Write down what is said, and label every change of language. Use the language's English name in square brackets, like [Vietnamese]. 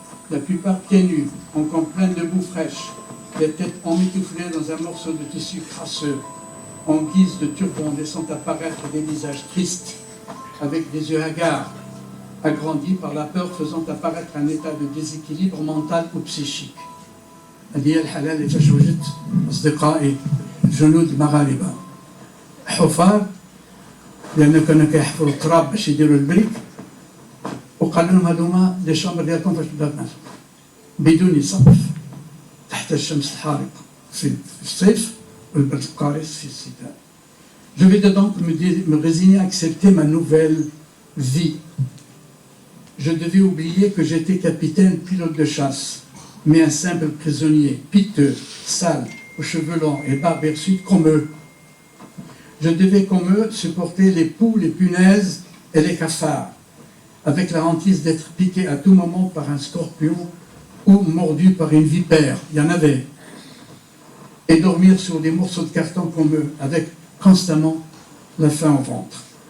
[French] la plupart pieds nus, encore pleines de boue fraîche, les têtes emmitouflées dans un morceau de tissu crasseux, en guise de turban, laissant apparaître des visages tristes, avec des yeux hagards, agrandis par la peur, faisant apparaître un état de déséquilibre mental ou psychique. [Arabic] هذه الحالة اللي فاش وجدت أصدقائي جنود المغاربة حفار لأن كانوا كيحفروا التراب باش يديروا البريك وقالوا لهم هذوما لي شامبر ديالكم فاش بدات ناس بدون سقف تحت الشمس الحارقة في الصيف والبرد القارس في الشتاء. [French] Je vais donc me résigner à accepter ma nouvelle vie. Je devais oublier que j'étais capitaine pilote de chasse, mais un simple prisonnier, piteux, sale, aux cheveux longs et barbe hirsute comme eux. Je devais comme eux supporter les poux, les punaises et les cafards, avec la hantise d'être piqué à tout moment par un scorpion ou mordu par une vipère, il y en avait, et dormir sur des morceaux de carton comme eux, avec constamment la faim au ventre.